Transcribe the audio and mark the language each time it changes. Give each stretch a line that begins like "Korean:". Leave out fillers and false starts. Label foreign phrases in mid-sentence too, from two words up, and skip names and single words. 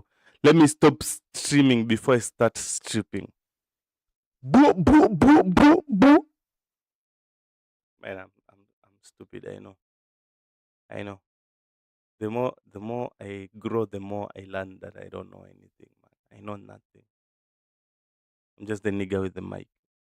English: Let me stop streaming before I start stripping. Boo, boo, boo, boo, boo. Man, I'm stupid. I know. The more I grow, the more I learn that I don't know anything, man. I know nothing. I'm just the nigga with the mic.